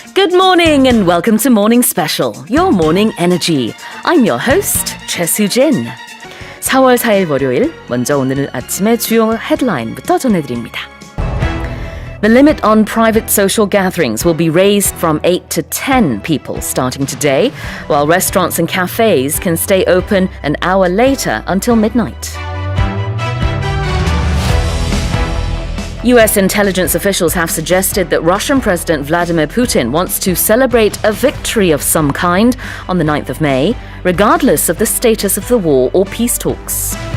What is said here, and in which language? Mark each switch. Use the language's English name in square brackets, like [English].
[English] Good morning and welcome to Morning Special, your morning energy. I'm your host, Choi Soo-jin. [Korean] 4월 4일 월요일, 먼저 오늘 아침의 주요 헤드라인부터 전해드립니다. [English] The limit on private social gatherings will be raised from 8 to 10 people starting today, while restaurants and cafes can stay open an hour later until midnight. US intelligence officials have suggested that Russian President Vladimir Putin wants to celebrate a victory of some kind on the 9th of May, regardless of the status of the war or peace talks.